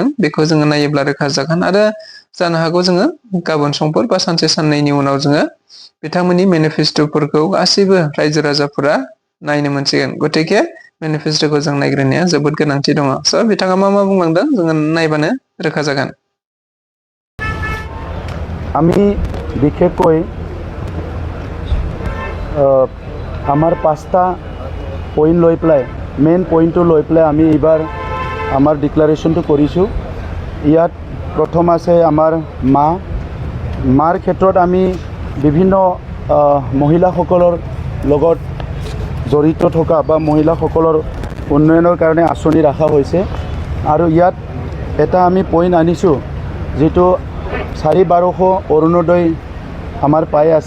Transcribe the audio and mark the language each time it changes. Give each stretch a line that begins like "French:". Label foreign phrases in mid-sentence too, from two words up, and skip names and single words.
Bodo: बेखौ जोङो नायोब्ला रोखा जागोन आरो जानो हागौ जोङो गाबोन समफोर बा सानसे साननैनि उनाव जोङो बिथांमोननि मेनिफेस्ट'फोरखौ गासैबो रायजो राजाफोरा नायनो मोनसिगोन। गतिके मेनिफेस्ट'खौ जों नायग्रोनाया जोबोद गोनांथि दङ। स' बिथाङा मा बुंलांदों जोङो नायबानो रोखा जागोन।
Assamese: আমি বিশেষকৈ আমাৰ 5টা পইণ্ট লৈ পেলাই
English: main point
Assamese: লৈ পেলাই আমি এইবাৰ আমাৰ ডিক্লাৰেশ্যনটো কৰিছোঁ। ইয়াত প্ৰথম আছে আমাৰ মাৰ ক্ষেত্ৰত আমি বিভিন্ন মহিলাসকলৰ লগত জড়িত থকা বা মহিলাসকলৰ উন্নয়নৰ কাৰণে আঁচনি ৰখা হৈছে আৰু ইয়াত এটা আমি পইণ্ট আনিছোঁ যিটো 1250 অৰুণোদয় আমাৰ পাই আছে।